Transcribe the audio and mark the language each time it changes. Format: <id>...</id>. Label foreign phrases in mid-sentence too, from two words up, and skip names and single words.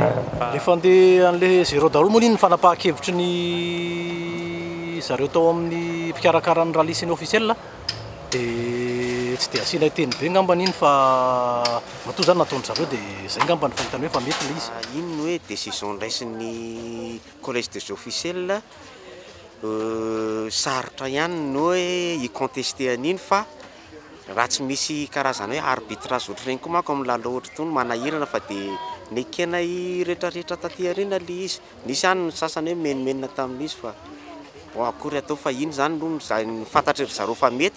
<mg>Rehefa andeha an'le 0 daholo moa iny ny fanapahan-kevitry ny zareo tao amin'ny mpikarakara ny rally sy ny officiel dia tsy dia asiana teny be ngambany iny fa matoa zany nataony zareo dia zay ngambany fahitany hoe fa mety le izy. Iny hoe décision raisin'ny</mg> <fr>collège des officiels</fr> <mg>sarotra ihany no hoe hicontester an'iny fa raha tsy misy karazana hoe arbitrage ohatr'ireny koa manko amin'ny lalao ohatra tony manahirana fa dia nekena rehetrarehetra taty arena le izy. Nisy ihany ny sasany hoe menomenina tamin'izy fa akory atao fa iny zany no fantatra ry zareo fa mety.</mg>